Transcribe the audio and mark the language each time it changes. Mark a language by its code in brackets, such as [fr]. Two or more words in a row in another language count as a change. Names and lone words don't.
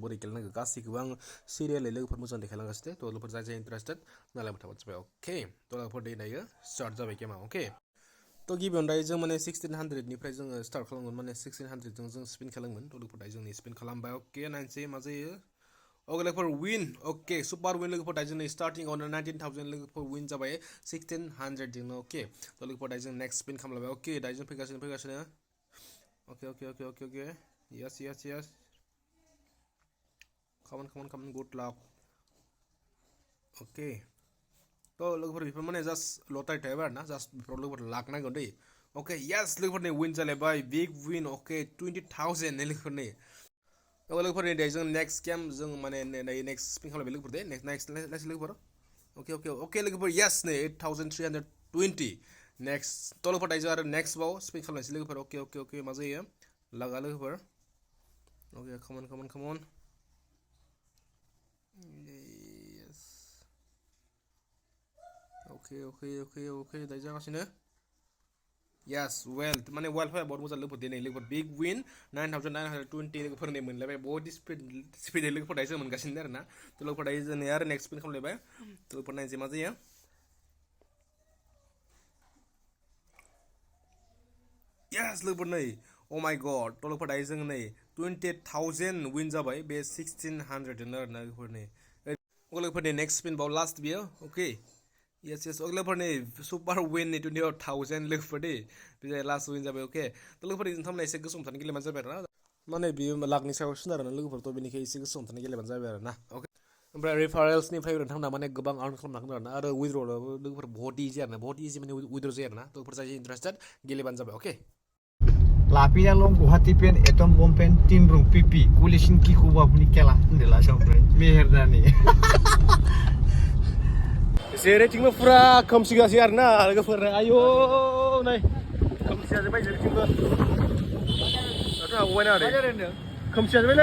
[brx] बोरै गेलेनांगौ गासैखौबो आं सिरियालै लोगोफोर मोजां देखायलांगासिनो थ' लोगोफोर जाय इन्टारेस्टेड नायलांबाय थाबानो जाबाय अके थ' लोगोफोर दायो स्टार्ट जाबाय गेमा अके थ' गिबियावनो दायो जों माने 1600निफ्राय जोङो स्टार्ट खालामगोन माने 1600जों जों स्पिन खालामगोन थ' लोगोफोर दायो जोंनि स्पिन खालामबाय अके नायनोसै मा जायो ओके लोगोफोर विन अके [en] super win [brx] लोगोफोर दायो जोंनि स्टार्टिंआवनो 19,000 लोगोफोर विन जाबाय 1600 जोंनो अके थ' लोगोफोर दायो जों [en] next spin [brx] खालामलायबाय अके दायो जों फैगासिनो अके [en] yes come on good luck [brx] अके थ' लोगोफोर बेफोर माने [en] just lottery type [brx] आरो ना जास्ट बेफोराव लोगोफोर लाख नांगौ दै अके येस लोगोफोर नै विन जालायबाय [en] big win [brx] अके 20,000 लोगोफोर नै लोगोफोर नै दायो जों [en] next game [brx] जों माने दायो [en] next spin [brx] खालामबाय लोगोफोर दे नेक्स्ट लोगोफोर अके लोगोफोर येस नै 8,320 नेक्स्ट थ' लोगोफोर दायो जों आरो नेक्स्ट बाव स्पिन खालामनोसै लोगोफोर अके मा जायो लागा लोगोफोर अके [en] come on [brx] अके दायो जागासिनो [en] yes well [brx] माने [en] well play [brx] बहुत मोजां लोगोफोर दिनै लोगोफोर [en] big win [brx] 9,920 लोगोफोर नै मोनलायबाय बहुत स्पिड लोगोफोर दायो जों मोनगासिनो आरो ना थ' लोगोफोर दायो जों आरो [en] next spin [brx] खालामलायबाय थ' लोगोफोर नायनोसै मा जायो yes लोगोफोर नै [en] oh my god [brx] थ' लोगोफोर दायो जों नै 20,000 विन जाबाय बे 1600 जोंनो आरो ना लोगोफोर नै लोगोफोर नै [en] next spin [brx] बाव लास्ट बियो अके yes लोगोफोर नै [en] super win [brx] नै 20,000 लोगोफोर दे बे [en] last win [brx] जाबाय अके थ' लोगोफोर नोंथांमोना एसे गोसो हमथानो गेलेबानो जाबाय आरो ना माने बियो लाखनि सायाव सोनारो ना लोगोफोरथ' बेनिखाय एसे गोसो हमथानो गेलेबानो जाबाय आरो ना अके ओमफ्राय रेफारेल्सनिफ्राय नोंथांमोना माने गोबां आर्न खालामनो हागोन आरो ना आरो विथड्र'आबो लोगोफोर बहुत इजि आरो ना बहुत इजि माने विथड्र' जायो आरो ना थ' लोगोफोर जाय इन्टारेस्टेड गेलेबानो जाबाय अके लाफिना लं गुवाहाटी पेन एटम बम पेन तीन रुं पिपि कुलिसिन किखौबा फुनि केला होनदोला सामफ्राय मेहेरदानि जेरैथिंबो फुरा खोमसिगासै आरोना लोगोफोर आयौ नै खोमसियाजोब्बाय जेरैथिंबो दाथ' हाबबायना ओरै खोमसियाजोब्बायलै